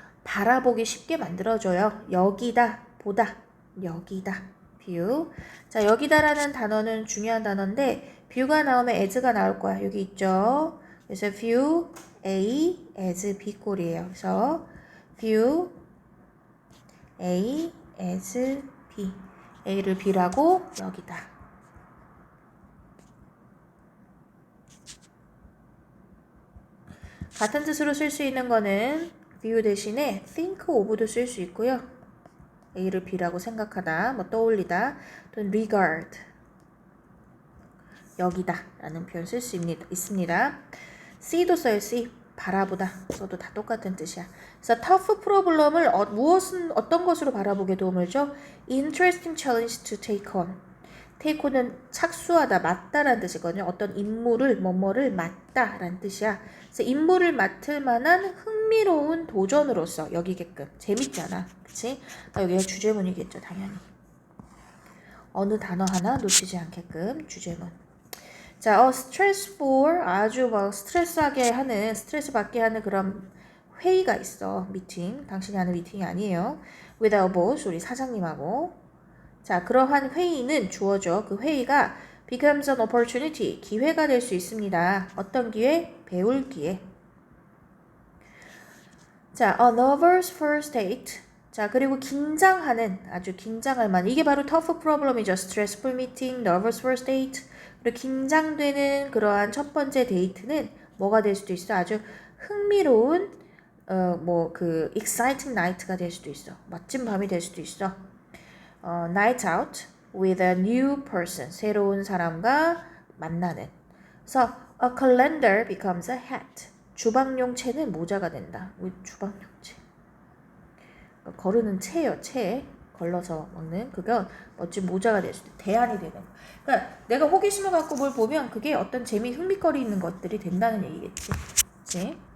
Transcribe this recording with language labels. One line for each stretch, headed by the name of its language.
Korean: 바라보기 쉽게 만들어줘요. 여기다, 보다, 여기다, view. 자, 여기다라는 단어는 중요한 단어인데 view가 나오면 as가 나올 거야. 여기 있죠. 그래서
English: view A as B
Korean: 꼴이에요. 그래서 view A as B. A를 B라고 여기다. 같은 뜻으로 쓸 수 있는 거는 view 대신에 think of도 쓸 수 있고요. A를 B라고 생각하다, 뭐 떠올리다, 또는 regard, 여기다 라는 표현 쓸 수 있습니다. C도 써요. C, 바라보다. 써도 다 똑같은 뜻이야. 그래서 tough problem을 무엇은 어떤 것으로 바라보게 도움을 줘?
English: Interesting challenge to take on.
Korean: take on은 착수하다, 맡다라는 뜻이거든요. 어떤 임무를, 뭐뭐를 맡다라는 뜻이야. 그래서 임무를 맡을 만한 흥미로운 도전으로서 여기게끔. 재밌잖아. 그치? 여기가 주제문이겠죠, 당연히. 어느 단어 하나 놓치지 않게끔 주제문. 자, stressful, 아주 막 스트레스하게 하는, 스트레스 받게 하는 그런 회의가 있어. 미팅. 당신이 하는 미팅이 아니에요.
English: with our boss, 우리 사장님하고.
Korean: 자, 그러한 회의는 주어져. 그 회의가
English: becomes an opportunity,
Korean: 기회가 될 수 있습니다. 어떤 기회? 배울 기회.
English: 자, a nervous first date.
Korean: 자, 그리고 긴장하는, 아주 긴장할 만한, 이게 바로 tough problem이죠.
English: stressful meeting, nervous first date.
Korean: 그리고 긴장되는 그러한 첫 번째 데이트는 뭐가 될 수도 있어? 아주 흥미로운, exciting night가 될 수도 있어. 멋진 밤이 될 수도 있어.
English: night out with a new person.
Korean: 새로운 사람과 만나는.
English: 그래서 a calendar becomes a hat.
Korean: 주방용채는 모자가 된다. 주방용채. 거르는 채요, 채. 걸러서 먹는. 그건 멋진 모자가 될 수도 있다. 대안이 되는. 그러니까 내가 호기심을 갖고 뭘 보면 그게 어떤 흥미거리 있는 것들이 된다는 얘기겠지. 그치?